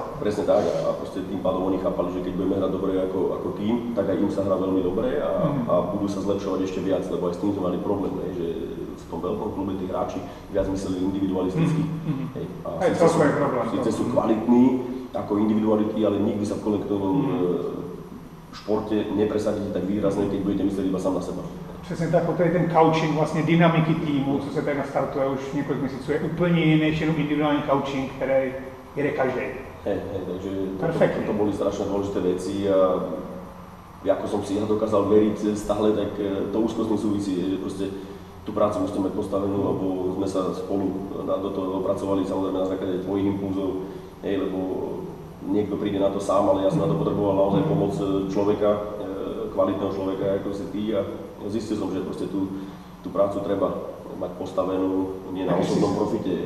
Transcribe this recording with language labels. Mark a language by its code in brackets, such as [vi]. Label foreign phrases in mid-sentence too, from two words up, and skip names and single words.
[sk] Presne tak, a proste tým pádom oni chápali, že keď budeme hrať dobre ako tým, tak aj im sa hrá veľmi dobre a budú sa zlepšovať ešte viac, lebo aj s tým sme mali problém, že v tom veľkom klube tí hráči viac mysleli individualisticky. Sice sú kvalitní ako individuality, ale nikdy sa v kolektovom športe nepresadíte tak výrazne, keď budete myslieť iba sám na seba. [cs] Přesně tak, tady ten coaching vlastně dynamiky týmu, co se tady nastartuje už několik měsíců, je úplně jiný než jenom individuální coaching, který jede každý. [sk] Takže to boli strašne dôležité veci a ako som si ja dokázal veriť stále, tak to úzko s tým súvisí, že proste tú prácu musíme mať postavenú, lebo sme sa spolu do toho dopracovali, samozrejme na základe tvojich impulzov, lebo niekto príde na to sám, ale ja som na to potreboval naozaj pomoc človeka, kvalitného človeka, ako si ty, a zistil som, že proste tú prácu treba mať postavenú nie na osobnom profite.